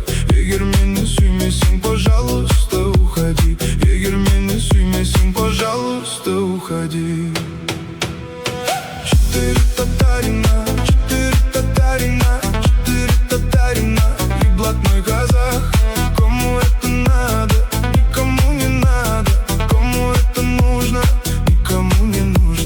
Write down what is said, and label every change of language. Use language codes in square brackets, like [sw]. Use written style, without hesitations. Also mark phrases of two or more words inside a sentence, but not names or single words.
[kk] Егер мені сүймесең, [ru] пожалуйста, уходи. [kk] Егер мені сүймесең, [ru] пожалуйста, уходи. Четыре татарина, четыре татарина и блатной казах. Кому это надо? Никому не надо. Кому это нужно? Никому не нужно.